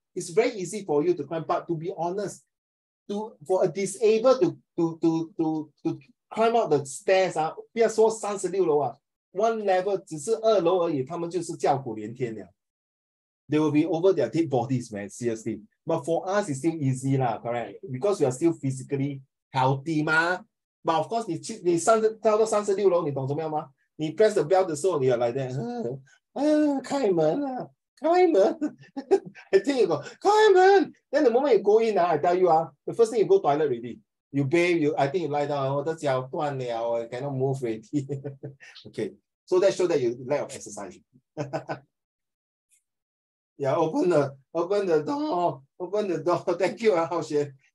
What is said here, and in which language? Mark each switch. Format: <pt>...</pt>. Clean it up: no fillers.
<en>It's very easy for you to climb, but to be honest, for a disabled to climb out the stairs</en> <zh>不要说36楼one level 只是2楼而已，他们就是叫苦连天了。</zh> <en>They will be over their dead bodies, man, seriously. But for us, it's still easy lah, correct? Because we are still physically healthy 嘛。 But of course,</en> <zh>你跳到36楼，你懂怎么样吗？你</zh> <en>press the bell</en> <zh>的时候，你要来的，开门啊，开门。</zh> <en>I think you go, 开门。 Then the moment you go in, I tell you, the first thing you go toilet already. You bathe, I think you lie down,</en> <zh>我的脚断了,</zh> <en>I cannot move already. Okay, so that shows that you lack of exercise. Yeah, open the door. Thank you, Hao Xuan.</en>